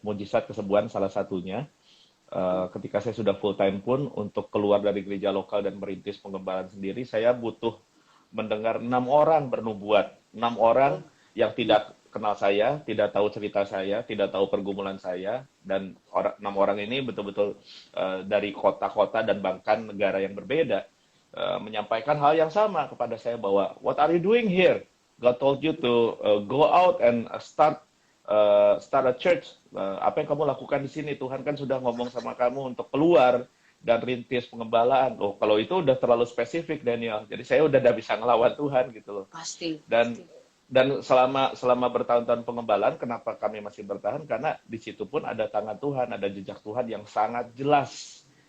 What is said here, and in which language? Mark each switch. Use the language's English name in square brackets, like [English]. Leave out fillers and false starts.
[Indonesian] Mujizat kesembuhan salah satunya. Ketika saya sudah full time pun untuk keluar dari gereja lokal dan merintis pengembalaan sendiri, saya butuh mendengar 6 orang bernubuat, 6 orang yang tidak kenal saya, tidak tahu cerita saya, tidak tahu pergumulan saya, dan 6 orang ini betul-betul dari kota-kota dan bahkan negara yang berbeda menyampaikan hal yang sama kepada saya bahwa [English] what are you doing here? God told you to go out and start a church. [Indonesian] Apa yang kamu lakukan di sini? Tuhan kan sudah ngomong sama kamu untuk keluar dan rintis pengembalaan. Oh, kalau itu udah terlalu spesifik, Daniel. Jadi saya udah tidak bisa ngelawan Tuhan gitu loh. Pasti, Dan pasti. dan selama bertahun-tahun pengembalaan, kenapa kami masih bertahan? Karena di situ pun ada tangan Tuhan, ada jejak Tuhan yang sangat jelas.